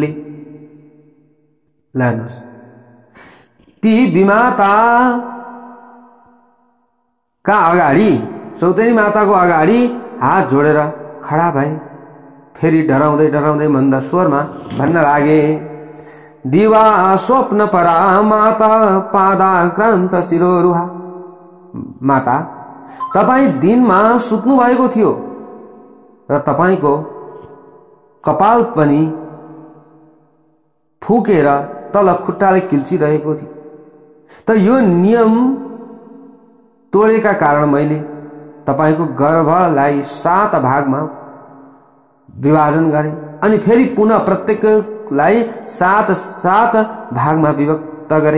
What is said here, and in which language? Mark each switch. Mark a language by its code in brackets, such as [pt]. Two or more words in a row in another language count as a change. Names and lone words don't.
[ne] लानुहोस्, ती विमाताका अगाडि, सौतेनी माताको अगाडि हात जोडेर खडा भए। फेरि डराउँदै डराउँदै मन्द स्वरमा भन्न लागे, [sa] दिवा स्वप्न परा माता पादाक्रान्त शिरोरुहा। [ne] माता, तपाई दिनमा सुत्नु भएको थियो र तपाईको कपाल पनि फुकेर तल खुट्टाले किल्चिरहेको थियो। त यो नियम तोडेका कारण मैले तपाईको गर्भलाई 7 भागमा विभाजन गरे अनि फेरि पुनः प्रत्येकलाई 7 भागमा विभक्त गरे।